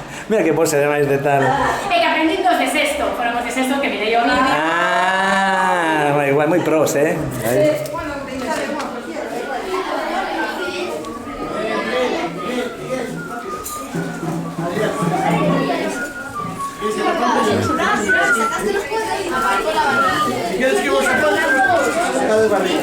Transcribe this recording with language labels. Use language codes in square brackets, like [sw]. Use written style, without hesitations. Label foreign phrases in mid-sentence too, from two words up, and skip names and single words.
[gl] Mira que pose ademais de tal. E que aprendí dos de sexto. Foron os de sexto que mirei o vídeo. Ah, igual moi pros, Aí. [es] Si quieres que vos apague, saca de barriga.